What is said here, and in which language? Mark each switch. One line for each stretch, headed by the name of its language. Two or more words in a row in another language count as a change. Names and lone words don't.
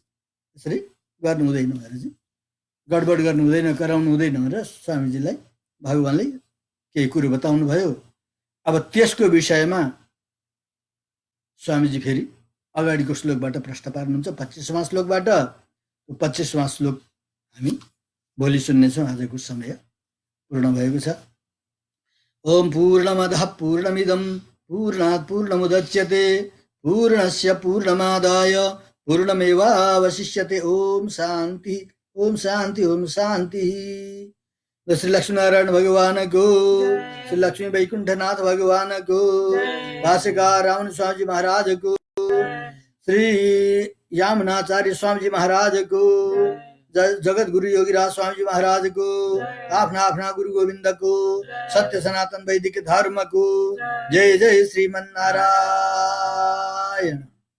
Nepali: यसरी गर्नु हुँदैन महाराज, गडबड गर्नु हुँदैन, कराउनु हुँदैन भनेर स्वामीजीलाई भगवानले केही कुरो बताउनु भयो। अब त्यसको विषयमा स्वामीजी फेरि अगाडिको श्लोकबाट प्रश्न पार्नुहुन्छ, 25वां श्लोकबाट। 25वां श्लोक हामी भोलि सुन्नेछौँ। आजको समय पूर्ण भएको छ।
Sanskrit: ओम पूर्णमदः पूर्णमिदं पूर्णात् पूर्णमुदच्यते पूर्णस्य पूर्णमादाय पूर्णमेवावशिष्यते। ओम शान्ति, ओम शान्ति, ओम शान्ति।
Nepali: श्री लक्ष्मीनारायण भगवान को, श्री लक्ष्मी वैकुंठनाथ भगवान को, भाष्यकार रावण स्वामी महाराज को, श्री यामुनाचार्य स्वामी महाराज को, जगत गुरु योगीराज स्वामी महाराज को, आफ्ना आफ्ना गुरु गोविंद को, सत्य सनातन वैदिक धर्म को, जय जय श्रीमन्नारायण।